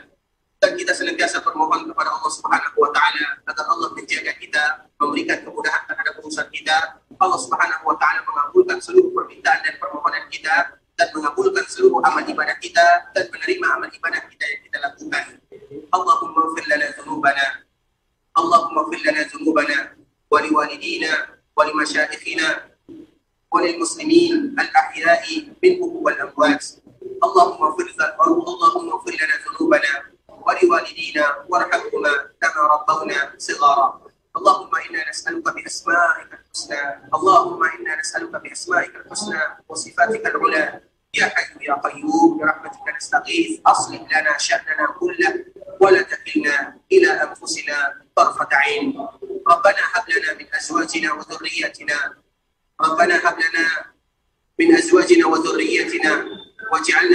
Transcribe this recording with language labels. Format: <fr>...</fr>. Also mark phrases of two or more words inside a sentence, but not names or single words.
<id>Dan kita senantiasa bermohon kepada</id> <ar>الله سبحانه وتعالى</ar> <id>agar Allah menjaga kita, memberikan kemudahan terhadap urusan kita.</id> <ar>الله سبحانه وتعالى</ar> <id>mengabulkan seluruh permintaan dan permohonan kita dan mengabulkan seluruh amal ibadah kita dan menerima amal ibadah kita yang kita lakukan.</id> <ar>اللهم اغفر لنا ذنوبنا. اللهم اغفر لنا ذنوبنا ولوالدينا ولمشايخنا وللمسلمين الأحياء منهم والأموات. اللهم اغفر لنا ذنوبنا ولوالدينا وارحمهما كما ربونا صغارا. اللهم إنا نسألك بأسمائك الحسنى اللهم إنا نسألك بأسمائك الحسنى وصفاتك العلى يا حي يا قيوم برحمتك نستغيث أصلح لنا شأننا كله ولا تكلنا إلى أنفسنا طرفة عين ربنا هب لنا من أزواجنا وذرياتنا ربنا هب لنا من أزواجنا وذريتنا واجعلنا</ar>